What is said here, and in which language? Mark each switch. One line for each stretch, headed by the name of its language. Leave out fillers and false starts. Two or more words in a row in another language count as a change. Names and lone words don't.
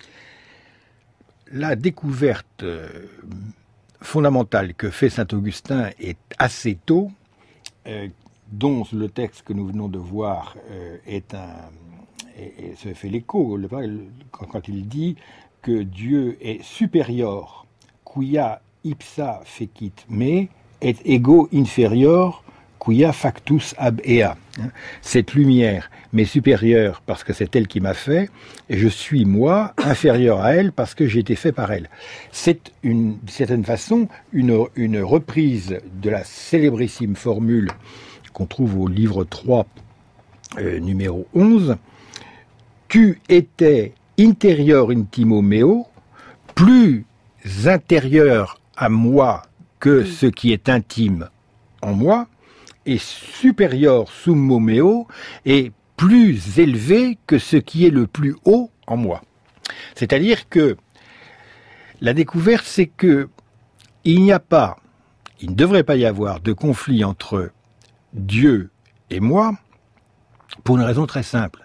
French: La découverte fondamentale que fait saint Augustin est assez tôt, dont le texte que nous venons de voir se fait l'écho quand il dit que Dieu est supérieur,
Latin: quia ipsa fecit me, et ego inferior, quia factus ab ea.
French: Cette lumière m'est supérieure parce que c'est elle qui m'a fait, et je suis, moi, inférieur à elle parce que j'ai été fait par elle. C'est, d'une certaine façon, une reprise de la célébrissime formule qu'on trouve au livre 3, numéro 11. Tu étais
Latin: interior intimo meo,
French: plus intérieur à moi que ce qui est intime en moi, et supérieur
Latin: summo meo,
French: et plus élevé que ce qui est le plus haut en moi. C'est-à-dire que la découverte, c'est que il ne devrait pas y avoir de conflit entre Dieu et moi, pour une raison très simple.